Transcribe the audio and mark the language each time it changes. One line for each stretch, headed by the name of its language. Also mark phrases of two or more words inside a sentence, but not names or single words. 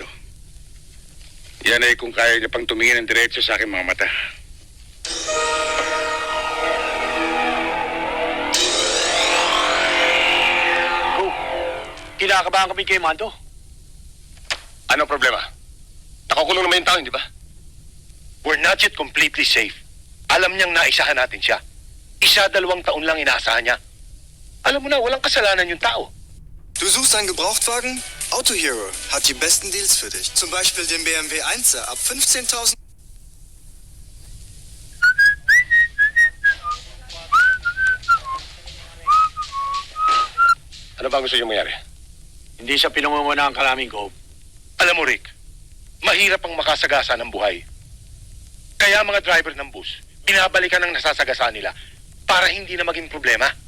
Filipino: Yan ay kung kaya niya pang tumingin ng diretso sa aking mga mata. Kinakabahan kami kay Mando. Ano problema? Nakakulong naman yung tao, hindi ba?
English: We're not yet completely safe.
Filipino: Alam niyang naisahan natin siya. 1-2 taon lang inaasahan niya. Alam mo na, walang kasalanan yung tao.
German: Du suchst einen Gebrauchtwagen? Auto Hero hat die besten Deals für dich. Zum Beispiel den BMW 1er ab 15.000.
Filipino: Ano ba gusto niyo mangyari? Hindi siya pinangunguna ang kalaming ko. Alam mo, Rick, mahirap ang makasagasa ng buhay. Kaya mga driver ng bus, binabalikan ang nasasagasa nila para hindi na maging problema.